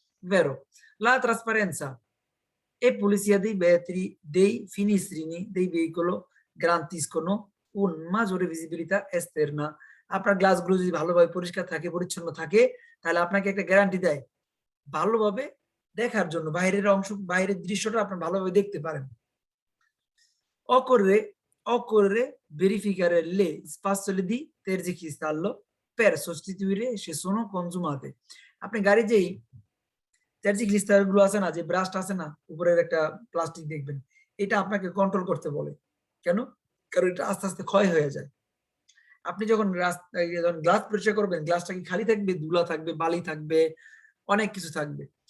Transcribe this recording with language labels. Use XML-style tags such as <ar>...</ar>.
<it>ভেরো la trasparenza e pulizia dei vetri dei finestrini dei veicolo garantiscono un maggiore visibilità esterna।</it> <bn>আপনার গ্লাসগুলো যদি ভালোভাবে পরিষ্কার থাকে, পরিচ্ছন্ন থাকে, তাহলে আপনাকে একটা গ্যারান্টি দেয় ভালোভাবে দেখার জন্য, বাইরের অংশ, বাইরের দৃশ্যটা আপনি ভালোভাবে দেখতে পারেন।</bn> <it>occorre verificare le spazzole di tergicristallo per sostituire se sono consumate।</it> <bn>আপনি গাড়ি যেই চার্জিক লিস্টার গুলো আছে না, যে ব্রাশটা আছে না উপরের একটা প্লাস্টিক দেখবেন, এটা আপনাকে কন্ট্রোল করতে বলে। কেন? কারণ এটা আস্তে আস্তে ক্ষয় হয়ে যায়। আপনি যখন গ্লাস পরিষ্কার করবেন, গ্লাসটা কি খালি থাকবে, ধুলা থাকবে, বালি থাকবে, অনেক কিছু থাকবে।</bn>